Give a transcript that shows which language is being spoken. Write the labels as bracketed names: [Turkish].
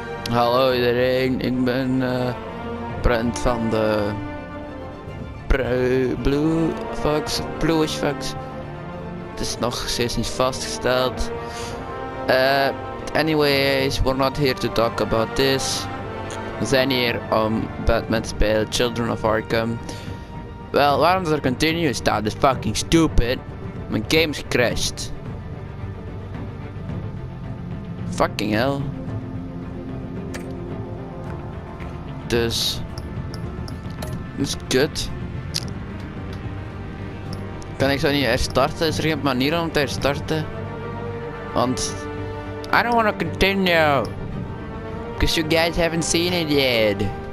[Dutch] Hallo iedereen, ik ben Brent van de Bluish Fox. Het is nog steeds niet vastgesteld. [English] Anyways, we're not here to talk about this. [Dutch] We zijn hier om Batman te spelen, Children of Arkham. Wel, waarom er continue staat is [English] fucking stupid. [Dutch] Mijn game is crashed. [English] Fucking hell. [Dutch] Dus dat is kut. Kan ik zo niet herstarten? Is er geen manier om te herstarten? [English] Want I don't want to continue because you guys haven't seen it yet.